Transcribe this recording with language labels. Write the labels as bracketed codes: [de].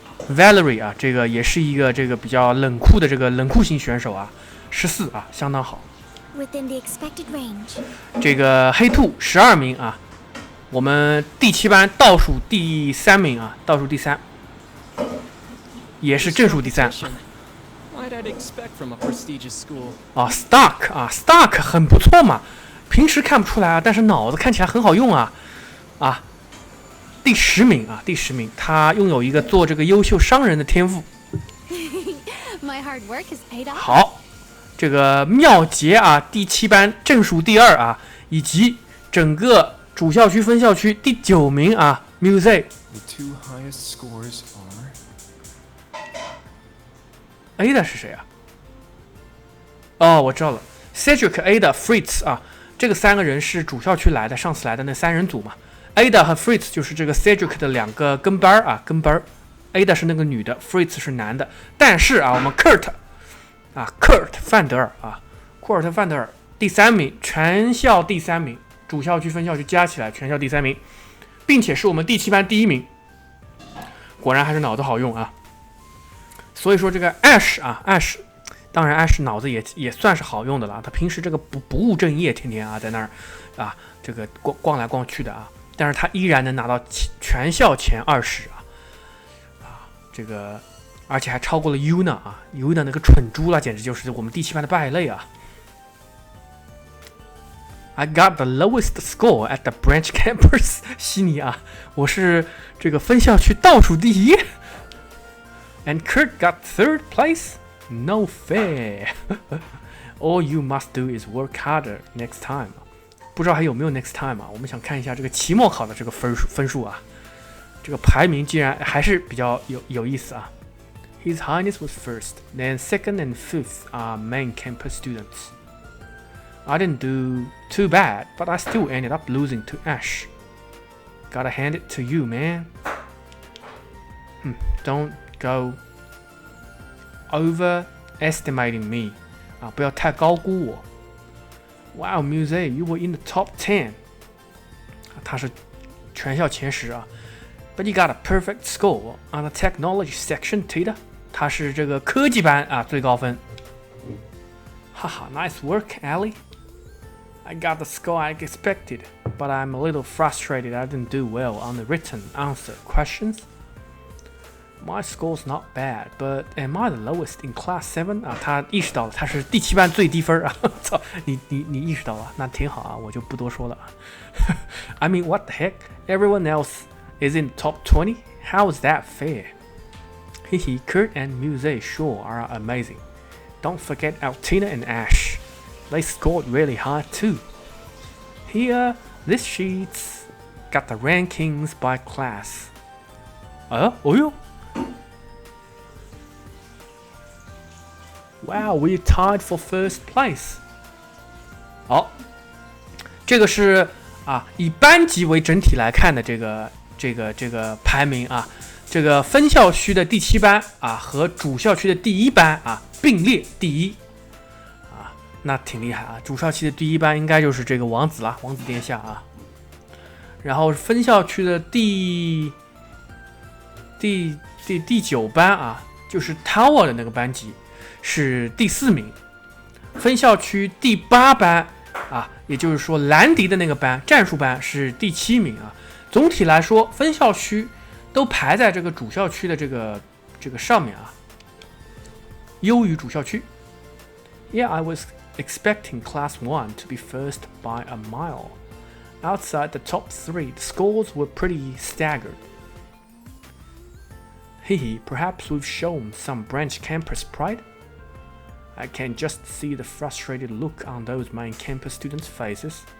[zh] Valerie 啊，这个也是一个这个比较冷酷的这个冷酷型选手啊，14啊，相当好。 [en] Within the expected range. [zh] 这个黑兔12名啊，我们第7班倒数第3名啊，倒数第3，也是正数第3。 [en] Why'd I expect from a prestigious school? [zh] 啊 ，Stark 很不错嘛，平时看不出来啊，但是脑子看起来很好用啊，啊。第10名啊，第10名，他拥有一个做这个优秀商人的天赋。 [en] My hard work has paid off. [zh] 好，这个妙杰啊，第7班正数第2啊，以及整个主校区分校区第9名啊 ，Music。 [en] The two highest scores are [zh] Ada 是谁啊？哦，我知道了 ，Cedric、Ada、Fritz 啊，这个3个人是主校区来的，上次来的那3人组嘛。 Ada 和 Fritz 就是这个 Cedric 的2个跟班啊，跟班。 Ada 是那个女的 ，Fritz 是男的。但是啊，我们 Kurt 范德尔啊，库尔特范德尔第3名，全校第3名，主校区分校区加起来全校第3名，并且是我们第7班第1名。果然还是脑子好用啊。所以说这个 Ash， 当然 Ash 脑子也算是好用的了。他平时这个不务正业，天天啊在那儿啊这个逛来逛去的啊。但是他依然能拿到全校前20啊，这个而且还超过了 Yuna 啊 ，Yuna 那个蠢猪了，简直就是我们第7班的败类啊。 [en] I got the lowest score at the branch campus [zh] 悉尼啊，我是这个分校区倒数第一。 [en] And Kurt got 3rd place? No fair. All you must do is work harder next time. [zh] 不知道还有没有 [en] next time [zh] 啊？我们想看一下这个期末考的这个分数啊，这个排名竟然还是比较有意思啊。 [en] His Highness was first, then second and fifth are main campus students. I didn't do too bad, but I still ended up losing to Ash. Gotta hand it to you, man. Don't go overestimating me. [zh] 啊，不要太高估我。 [en] Wow, Muse, you were in the top 10. [zh] 他是全校前10啊。 [en] But you got a perfect score on the technology section, Tita. [zh] 他是这个科技班啊最高分。 [en] 哈哈 ，nice work, Ellie. I got the score I expected. but I'm a little frustrated I didn't do well on the written answer questions. My score's not bad, but am I the lowest in class 7? [zh] 啊，他意识到了，他是第7班最低分啊！操，你意识到了，那挺好啊，我就不多说了。 [en] I mean, what the heck? Everyone else is in the top 20? How is that fair? Hehe, Kurt and Muse sure are amazing. Don't forget Altina and Ash. They scored really high too. Here, this sheet's got the rankings by class. 哦哟 Wow, we tied for first place. [zh] 好，这个是啊，以班级为整体来看的这个排名啊，这个分校区的第7班啊和主校区的第1班啊并列第一啊，那挺厉害啊。主校区的第1班应该就是这个王子啦，王子殿下啊。然后分校区的第9班啊，就是 Tower 的那个班级。是第4名，分校区第8班啊，也就是说兰迪的那个班战术班是第7名啊。总体来说，分校区都排在这个主校区的这个上面啊，优于主校区。 [en] Yeah, I was expecting Class 1 to be first by a mile. Outside the top 3, the scores were pretty staggered. Hehe, perhaps we've shown some branch campus pride.I can just see the frustrated look on those main campus students' faces.